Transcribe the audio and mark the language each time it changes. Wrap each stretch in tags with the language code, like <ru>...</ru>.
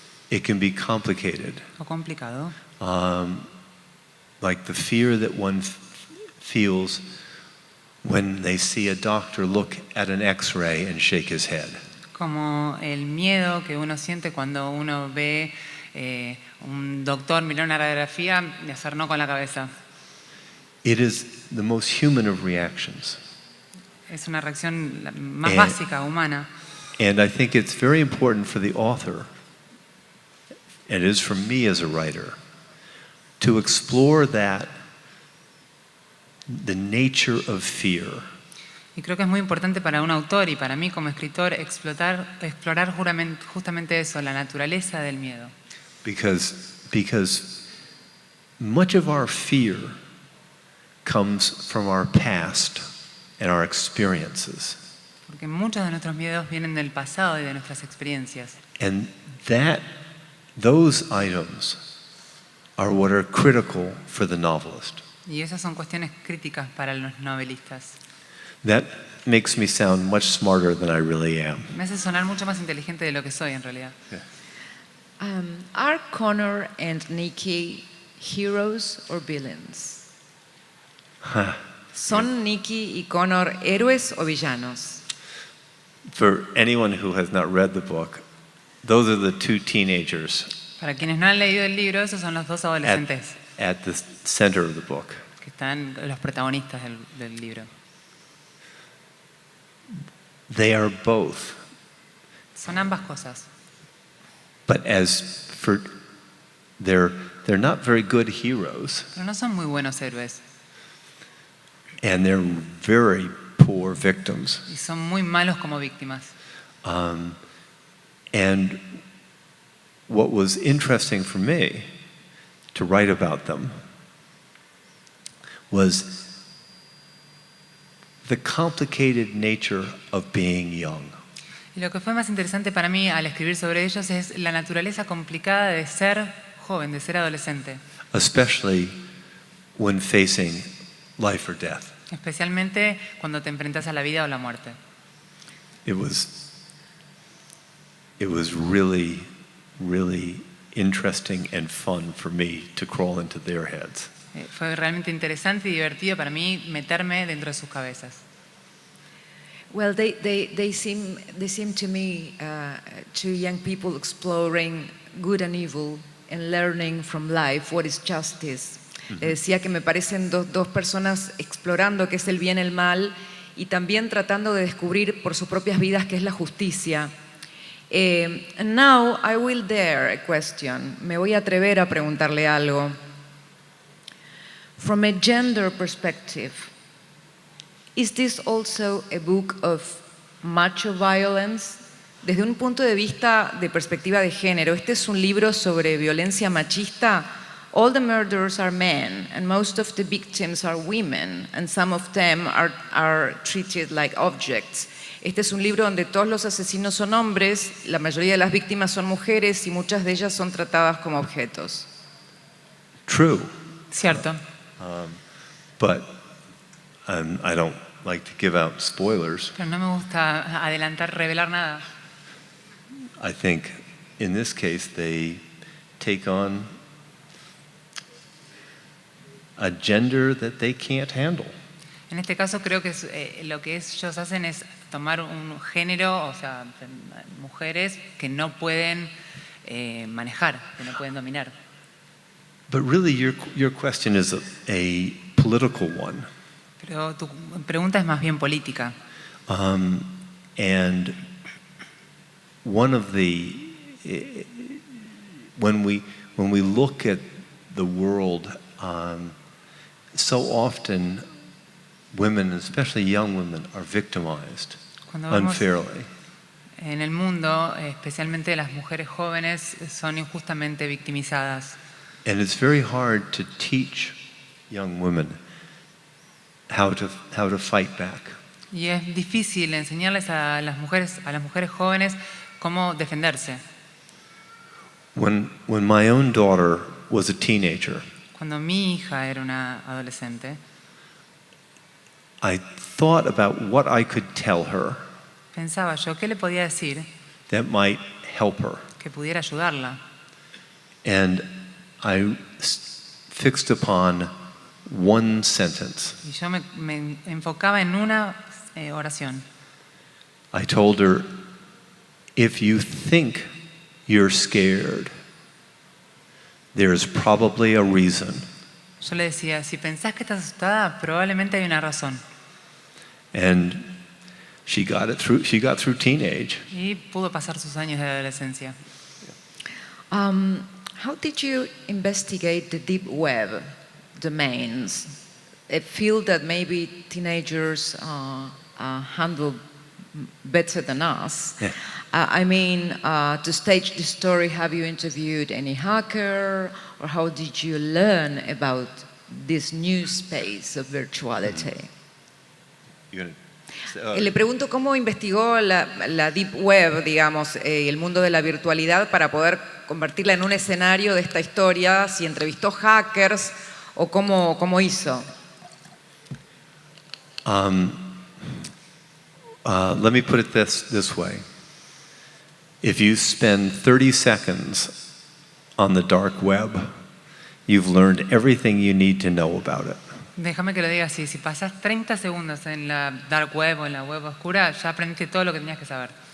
<en>It can be complicated,</en> <es>o complicado,</es> <en>like the fear that one feels when they see a doctor look at an X-ray and shake his head.</en> <es>como el miedo que uno siente cuando uno ve un doctor mirar una radiografía y hacer no con la cabeza.</es> <en>It is the most human of reactions.</en> <es>Es una reacción más Eh. básica, humana.</es> <en>And I think it's very important for the author, and it is for me as a writer, to explore that, the nature of fear,</en> <es>Y creo que es muy importante para un autor y para mí como escritor explorar justamente eso, la naturaleza del miedo.</es> <en>because much of our fear comes from our past. and our experiences.</en> <es>Porque muchos de nuestros miedos vienen del pasado y de nuestras experiencias.</es> <en>And those items are what are critical for the novelist.</en> <es>Y esas son cuestiones críticas para los novelistas.</es> <en>That makes me sound much smarter than I really am.</en> <es>Me hace sonar mucho más inteligente de lo que soy en realidad.</es> <en>Are Connor and Nikki heroes or villains?</en> <es>¿Son Nikki y Connor héroes o villanos?</es> <en>For anyone who has not read the book, those are the two teenagers</en> <es>Para quienes no han leído el libro, esos son los dos adolescentes</es> <en>at the center of the book.</en> <es>que están los protagonistas del libro.</es> <en>They are both.</en> <es>Son ambas cosas.</es> <en>But as for they're not very good heroes,</en> <es>Pero no son muy buenos héroes</es> <en>and they're very poor victims.</en> <es>y son muy malos como víctimas.</es> <en>And what was interesting for me to write about them was the complicated nature of being young.</en> <es>Y lo que fue más interesante para mí al escribir sobre ellos es la naturaleza complicada de ser joven, de ser adolescente.</es> <en>Especially when facing life or death.</en> <es>Especialmente cuando te enfrentas a la vida o la muerte.</es> <en>It was really, really interesting and fun for me to crawl into their heads.</en> <es>Fue realmente interesante y divertido para mí meterme dentro de sus cabezas.</es> <en>Well, they seem to me two young people exploring good and evil and learning from life what is justice.</en> <es>Le decía que me parecen dos personas explorando qué es el bien y el mal y también tratando de descubrir por sus propias vidas qué es la justicia.</es> <en>And now I will dare a question.</en> <es>Me voy a atrever a preguntarle algo.</es> <en>From a gender perspective, is this also a book of macho violence?</en> <es>Desde un punto de vista de perspectiva de género, ¿este es un libro sobre violencia machista?</es> <en>All the murderers are men, and most of the victims are women, and some of them are treated like objects.</en> <es>Este es un libro donde todos los asesinos son hombres, la mayoría de las víctimas son mujeres y muchas de ellas son tratadas como objetos.</es> <en>True,</en> <es>Cierto.</es> <en>but I don't like to give out spoilers.</en> <es>Pero no me gusta adelantar, revelar nada.</es> <en>I think in this case they take on a gender that they can't handle.</en> <es>En este caso creo que lo que ellos hacen es tomar un género, o sea, mujeres que no pueden manejar, que no pueden dominar.</es> <en>But really your question is a political one.</en> <es>Pero tu pregunta es más bien política.</es> <en>And one of the when we look at the world, so often women, especially young women, are victimized</en> <es>Cuando vemos</es> <en>unfairly.</en> <es>en el mundo, especialmente las mujeres jóvenes, son injustamente victimizadas.</es> <en>And it's very hard to teach young women how to fight back.</en> <es>Y es difícil enseñarles a las mujeres jóvenes cómo defenderse.</es> <en>When my own daughter was a teenager,</en> <es>Cuando mi hija era una adolescente,</es> <en>I thought about what I could tell her</en> <es>pensaba yo, ¿qué le podía decir</es> <en>that might help her.</en> <es>que pudiera ayudarla?</es> <en>And I fixed upon one sentence.</en> <es>Y yo me enfocaba en una oración.</es> <en>I told her, if you think you're scared, there's probably a reason.</en> <es>Yo le decía, si pensás que estás asustada, probablemente hay una razón.</es> <en>And she got through teenage.</en> <es>Y pudo pasar sus años de adolescencia.</es> <en>How did you investigate the deep web domains, a field that maybe teenagers handle better than us? Yeah. I mean, to stage the story, have you interviewed any hacker, or how did you learn about this new space of virtuality?</en> <es>Le pregunto cómo investigó la Deep Web, digamos, el mundo de la virtualidad para poder convertirla en un escenario de esta historia, si entrevistó hackers o cómo hizo.</es> <en>Let me put it this way. If you spend 30 seconds on the dark web, you've learned everything you need to know about it.</en> <es>Déjame que lo diga así, si pasas 30 segundos en la dark web o en la web oscura, ya aprendiste todo lo que tenías que saber.</es>